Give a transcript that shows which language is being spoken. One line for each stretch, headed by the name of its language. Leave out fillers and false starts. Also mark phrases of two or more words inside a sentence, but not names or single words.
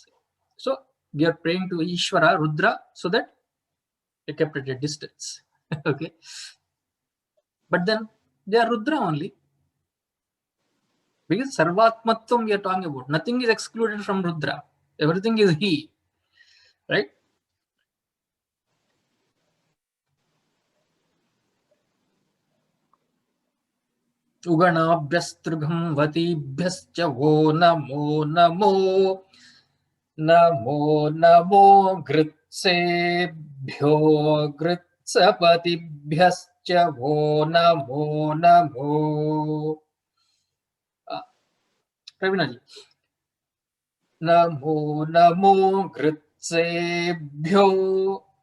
English: So we are praying to Ishvara, Rudra, so that they kept at a distance. Okay. But then they are Rudra only. Because Sarvatmatvam we are talking about. Nothing is excluded from Rudra. Everything is he. Right?
Sanskrit: उगनाभ्यस्त्रुगं वतिभ्यश्च वो नमो नमो. नमो नमो गृत्सेभ्यो गृत्सपतिभ्यश्च वो नमो नमो. Pravinaji. नमो नमो गृत्सेभ्यो.